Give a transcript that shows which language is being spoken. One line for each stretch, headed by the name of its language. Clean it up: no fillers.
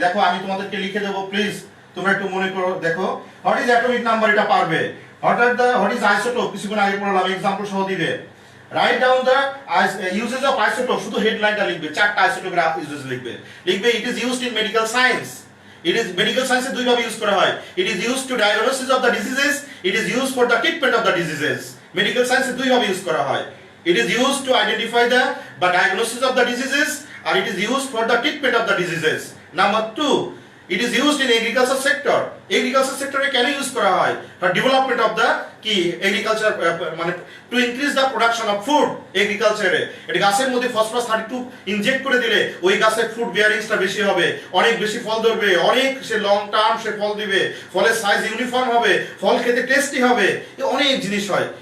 Bangla: দেখো আমি তোমাদেরকে লিখে দেবো, প্লিজ তোমরা একটু মনে করো। দেখো,
English: what is atomic number,
Bangla: এটা পারবে।
English: what is isotope,
Bangla: কিছুক্ষণ আগে পড়লাম, এক্সাম্পল সহ দিবে।
English: right down the uses of isotope,
Bangla: শুধু হেডলাইনটা লিখবে, 4টা আইসোটোপের ইউজেস লিখবে।
English: It is used in medical science. It is medical science
Bangla: দুই ভাবে ইউজ করা হয়।
English: It is used to diagnosis of the diseases, it is used for the treatment of the diseases.
Bangla: Medical science দুই ভাবে use করা হয়।
English: It is used to identify the diagnosis of the diseases, or it is used for the treatment of the diseases. Number 2, it is used in agriculture sector. Agriculture sector
Bangla: কেন use করা হয়?
English: For development of the কি agriculture, মানে to increase the production of food agriculture.
Bangla: এটা গাছের মধ্যে phosphorus 32 inject করে দিলে ওই গাছের ফুড বিয়ারিংসটা বেশি হবে, অনেক বেশি ফল ধরবে, অনেক সে লং টার্ম সে ফল দিবে, ফলের সাইজ ইউনিফর্ম হবে, ফল খেতে টেস্টি হবে, অনেক জিনিস হয়।